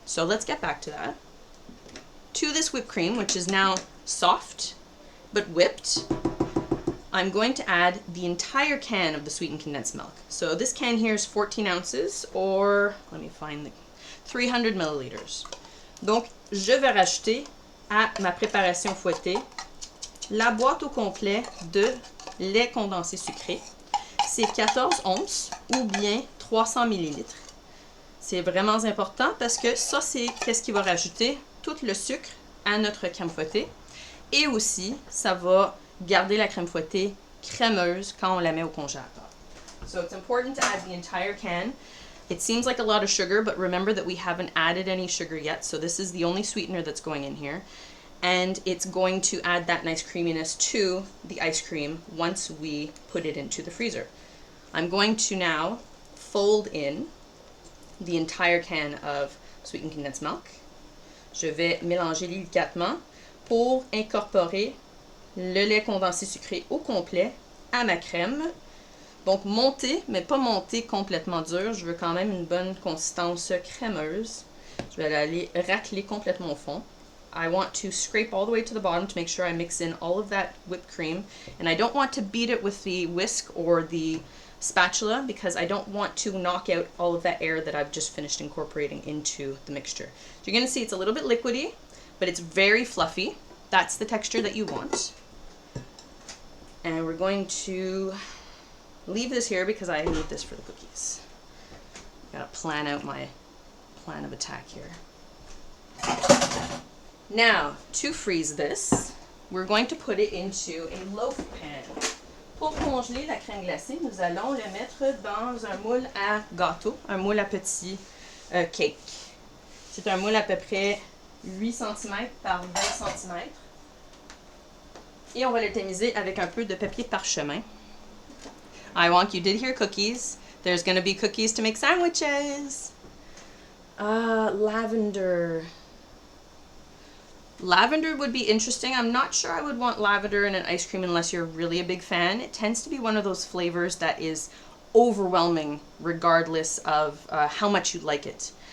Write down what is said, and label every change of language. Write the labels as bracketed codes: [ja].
[en] So let's get back to that. To this whipped cream, which is now soft but whipped, I'm going to add the entire can of the sweetened condensed milk. So this can here is 14 ounces, or let me find the 300 milliliters. [fr] Donc, je vais rajouter à ma préparation fouettée la boîte au complet de lait condensé sucré. C'est 14 onces ou bien 300 millilitres. C'est vraiment important parce que ça, c'est qu'est-ce qui va rajouter tout le sucre à notre crème fouettée. Et aussi, ça va garder la crème fouettée crémeuse quand on la met au congélateur. [en] So it's important to add the entire can. It seems like a lot of sugar, but remember that we haven't added any sugar yet, so this is the only sweetener that's going in here. And it's going to add that nice creaminess to the ice cream once we put it into the freezer. I'm going to now fold in the entire can of sweetened condensed milk. [fr] Je vais mélanger délicatement pour incorporer le lait condensé sucré au complet à ma crème. Donc monter, mais pas monter complètement dur. Je veux quand même une bonne consistance crémeuse. Je vais aller racler complètement au fond. [en] I want to scrape all the way to the bottom to make sure I mix in all of that whipped cream. And I don't want to beat it with the whisk or the spatula because I don't want to knock out all of that air that I've just finished incorporating into the mixture. So you're going to see it's a little bit liquidy, but it's very fluffy. That's the texture that you want. And we're going to leave this here because I need this for the cookies. Gotta plan out my plan of attack here. Now, to freeze this, we're going to put it into a loaf pan. [fr] Pour congeler la crème glacée, nous allons le mettre dans un moule à gâteau, un moule à petit cake. C'est un moule à peu près 8 cm par 20 cm. Et on va le tamiser avec un peu de papier parchemin. [en] I want you did hear cookies. There's going to be cookies to make sandwiches. Lavender. Lavender would be interesting. I'm not sure I would want lavender in an ice cream unless you're really a big fan. It tends to be one of those flavors that is overwhelming regardless of how much you like it.